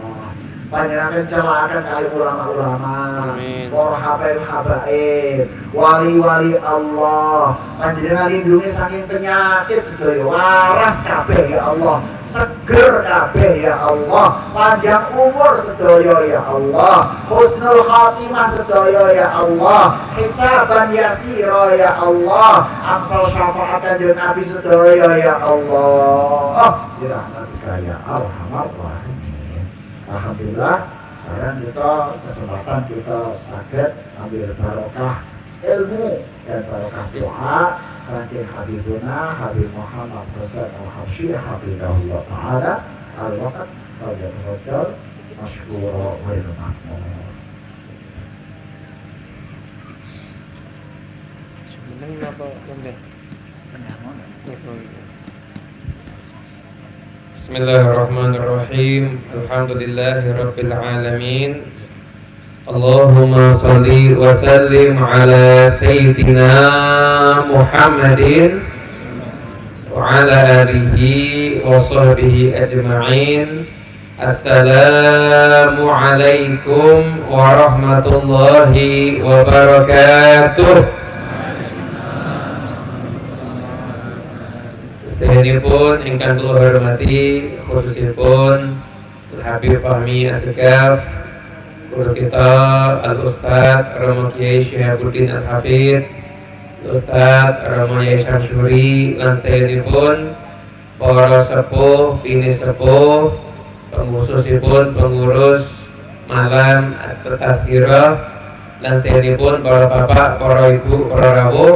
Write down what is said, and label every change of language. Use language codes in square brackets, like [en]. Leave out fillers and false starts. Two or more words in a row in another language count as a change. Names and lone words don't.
[jv] Panjenengan celakaken kali ulama-ulama, para habaib, wali-wali Allah. Panjenengan lindungi saking penyakit sedaya, waras kabeh [ar] يا الله. [jv] Seger kabeh [ar] يا الله, [jv] panjang umur sedaya [ar] يا الله, حسن الخاتمة [jv] sedaya [ar] يا الله, حسابا يسيرا يا الله, [jv] angsal syafaat kanjeng Nabi sedaya [ar] يا الله. برحمتك يا أرحم الراحمين الحمد لله, [id] sekarang kita kesempatan kita saged ambil barokah ilmu dan barokah doa saking Habibuna Habib Muhammad Hasan Al-Habsyi Habibullah Ta'ala al-waqt al-jadwal masyhura wa ilmahmu. [ar] بسم الله الرحمن الرحيم. الحمد لله رب العالمين اللهم صل وسلم على سيدنا محمد وعلى آله وصحبه أجمعين. السلام عليكم ورحمة الله وبركاته. [jv] Sedheripun ingkang kula hormati, khususipun Habib Fahmi Asykaf, guru kita Al-Ustadz Romo Kiai Syihabuddin Al-Hafidh, Ustadz Romo Yai Syamsuri, lan sedheripun para sepuh, bini sepuh, khususipun pengurus malam at-tazkirah, lan sedheripun para bapak, para ibu, para rawuh.